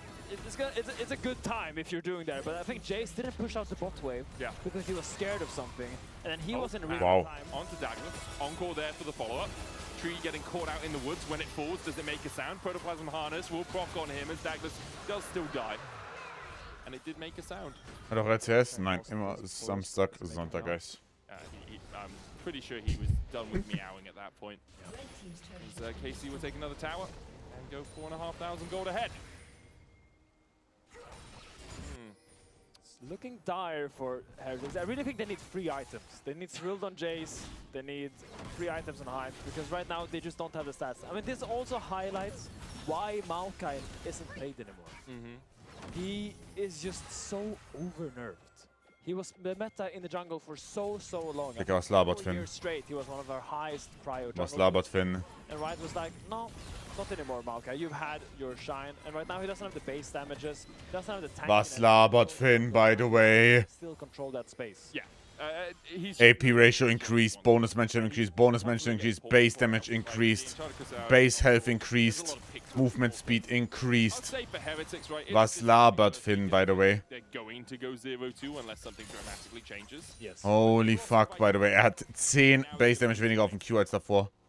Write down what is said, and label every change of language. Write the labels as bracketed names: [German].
[English] It's a good time if you're doing that, but I think Jace didn't push out the bot wave because he was scared of something, and then he wasn't really time. Onto Douglas, encore there for the follow-up. Tree getting caught out in the woods. When it falls, does it make a sound? Protoplasm Harness will proc on him as Douglas does still die. And it did make a sound. [German] Hat auch LCS? Nein, immer Samstag, Sonntag, guys. [English] I'm pretty sure he was done with meowing at that point. As KC will take another tower and go 4,500 gold ahead. It's looking dire for Heretics. I really think they need free items. They need Thrilled on Jace. They need free items on Hype because right now they just don't have the stats. I mean, this also highlights why Maokai isn't played anymore. He is just so over-nerved. He was the meta in the jungle for so long. [German] Digga, was labert Finn? [English] Years straight, he was one of our highest prio [German] Was labert Finn? [English] And Riot was like, no, not anymore, Maokai. You've had your shine. And right now he doesn't have the base damages. He doesn't have the tank. [German] Was labert Finn, [English] by the way? Still control that space. Yeah. AP ratio increased, bonus management increased, bonus management increased, base damage increased, base health increased, movement speed increased. [German] Was labert Finn, [English] by the way? They're going to go 0-2 unless something dramatically changes. Yes. Holy fuck, by the way. [German] Er hat 10 base damage weniger auf dem Q als davor.